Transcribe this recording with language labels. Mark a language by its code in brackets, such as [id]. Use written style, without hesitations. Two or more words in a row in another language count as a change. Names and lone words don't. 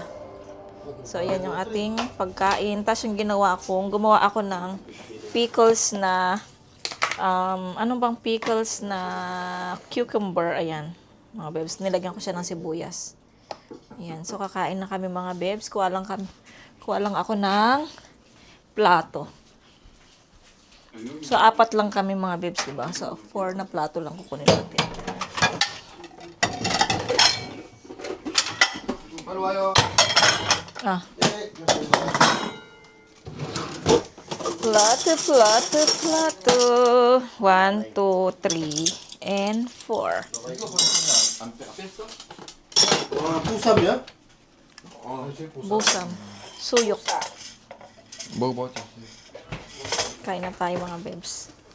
[tl] So, ayan yung ating pagkain. Tapos yung gumawa ako ng pickles na, pickles na cucumber. Ayan, mga bebs. Nilagyan ko siya ng sibuyas. Ayan, so kakain na kami mga bebs. Kuha lang ako ng plato. So, 4 lang kami mga bebs, diba? So, 4 na plato lang kukunin natin. [ko] 빨리 와요. [tl] Plato. [en] 1, 2, 3, and 4. [ko] 이거 벌써 안 뺐어? 와, 부삼이야? Busam. Suyok. 먹어보자. [tl] Kain na tayo mga bebs.